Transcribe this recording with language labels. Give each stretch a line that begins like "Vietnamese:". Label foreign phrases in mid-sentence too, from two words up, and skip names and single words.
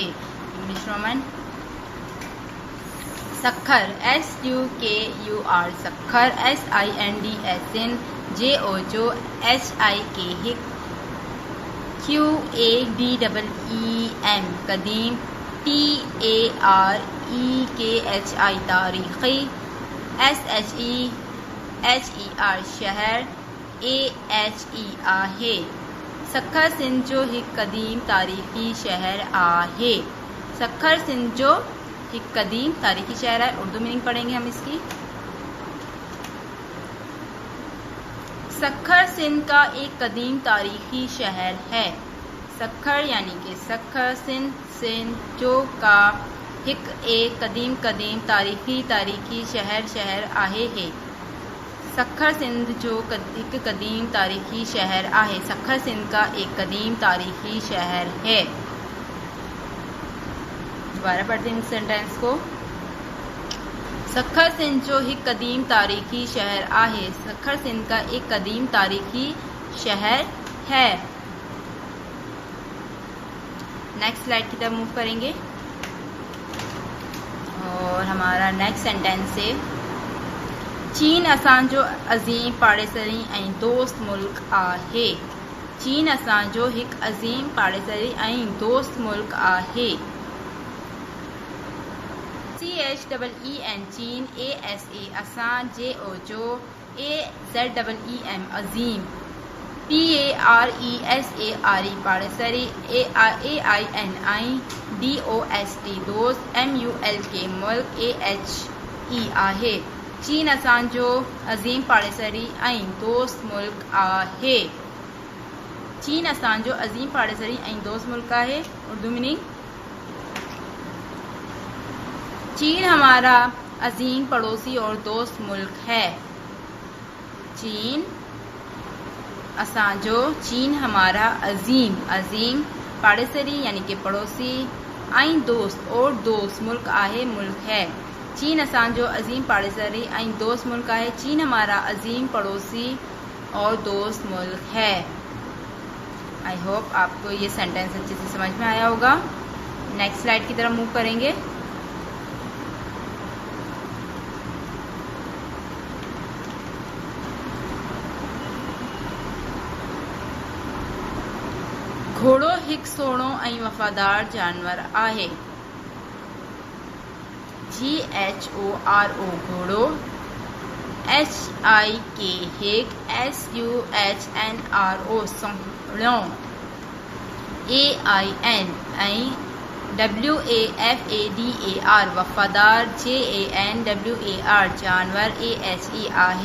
English: English Roman
Sindhi: सखर SUKUR सखर SINDSN JO जो HIK हिक QADEEM कदीम TAREKHI तारीखी SHEHER शहर AHE आहे। सखर सिंध जो हिक कदीम तारीखी शहर आहे। सखर सिंध जो हिक कदीम तारीखी शहर है।
English: Urdu meaning
Hindi: पढ़ेंगे हम इसकी। सखर सिंध का एक कदीम तारीखी शहर है।
Sindhi: सखर
Hindi: यानी कि
Sindhi: सखर, सिंध सिंध जो का, हिक एक कदीम तारीखी शहर आहे है। सखर सिंध जो एक कदीम तारीखी शहर आहे।
Hindi: सखर सिंध का एक कदीम तारीखी शहर है। दोबारा पढ़ते हैं सेंटेंस को।
Sindhi: सखर सिंध जो एक कदीम तारीखी शहर आहे।
Hindi: सखर सिंध का एक कदीम तारीखी शहर है।
English: next slide
Hindi: की तरफ मूव करेंगे और हमारा
English: next sentence
Hindi: है,
Sindhi: चीन असां जो अज़ीम पाड़ेसरी ऐं दोस्त मुल्क आहे। चीन असां जो हिक अज़ीम पाड़ेसरी ऐं दोस्त मुल्क आहे। CHEEN चीन ASA असां JO जो AZEEM अज़ीम PARESARE पाड़ेसरी, AINIDOST दोस्त, MULK मुल्क, AHE आहे। चीन असां जो अज़ीम पाड़ेसरी ऐं दोस्त मुल्क आहे। चीन असां जो अज़ीम पाड़ेसरी ऐं दोस्त मुल्क आहे।
English: Urdu meaning,
Hindi: चीन हमारा अजीम पड़ोसी और दोस्त मुल्क है।
Sindhi: चीन असांजो,
Hindi: चीन हमारा अजीम, अजीम
Sindhi: पाड़ेसरी
Hindi: यानी कि पड़ोसी,
Sindhi: ऐं दोस्त
Hindi: और दोस्त
Sindhi: मुल्क आहे,
Hindi: मुल्क है।
Sindhi: चीन असांजो अजीम पाड़ेसरी ऐं दोस्त मुल्क आहे।
Hindi: चीन हमारा अजीम पड़ोसी और दोस्त मुल्क है।
English: I hope
Hindi: आपको ये सेंटेंस अच्छे से समझ में आया होगा।
English: next slide
Hindi: की तरफ मूव करेंगे।
Sindhi: घोड़ो हिकु सोणो ऐं वफ़ादार जानवर आहे। GHORO घोड़ो, HIK हिक, SUHNRO सोणो, AIN ऐं WAFADAR वफ़ादार, JANWAR जानवर, AHE आहे।